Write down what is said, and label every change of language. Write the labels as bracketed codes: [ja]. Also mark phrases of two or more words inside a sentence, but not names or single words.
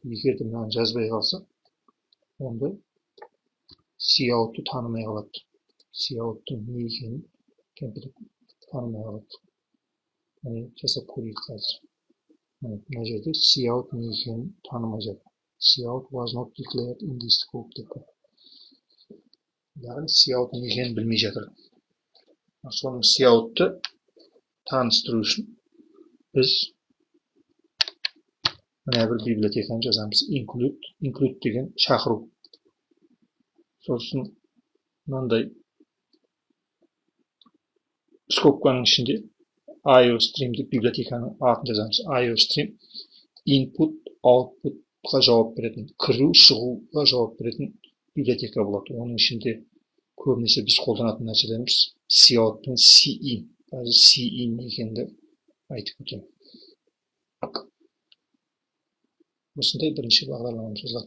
[kk] Егер де мынаны жазбай қалса, онда cout-ты танымай қалады. Cout-тың не екенін компьютер танымай қалады. Міне жасап көрейік қазір. Мына жерде cout не екенін танымай жатыр. [en] Cout was not declared in this scope деп. [kk] Яғни cout не екенін білмей жатыр. Соның cout-ты таныстыру үшін біз мына бір библиотеканы жазамыз. Include деген шақыру. Сосын мынандай скобканың ішінде iostream деп библиотеканың атын жазамыз. [en] iostream input, [kk] output-қа жауап беретін, кіру, шығуға жауап беретін библиотека болады. Оның ішінде көбінесе біз қолданатын нәрселеріміз cout пен cin. Қазір cin екенді айтып өтемін. Осындай бірінші бағдарламамыз жазылады.